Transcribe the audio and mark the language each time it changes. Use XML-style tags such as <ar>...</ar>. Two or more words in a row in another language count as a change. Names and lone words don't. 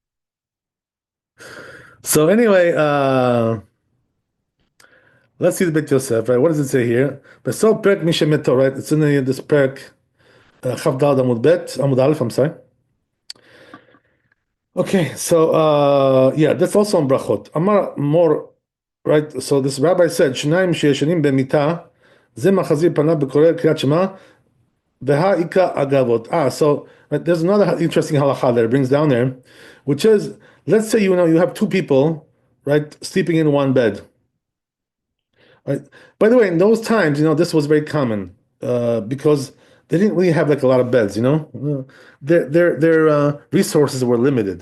<en>So anyway, let's see the Beit Yosef, right? What does it say here? So</en> <he>פרק מאימתי,</he> <en>right? It's in this perk,</en> <he>חב ד עמוד ב, עמוד א.</he> <en>I'm sorry. Okay, so yeah, that's also on brachot.</en> <he>אמר מר,</he> <en>right? So this rabbi said,</en> <he>"שניים שישנים במיטה, זה מחזיר פניו וקורא קריאת שמע, והא איכא עגבות."</he> <en>So right, there's another interesting halacha that it brings down there, which is, let's say you have two people, right, sleeping in one bed. Right. By the way, in those times, this was very common because they didn't really have like a lot of beds. Their resources were limited.</en>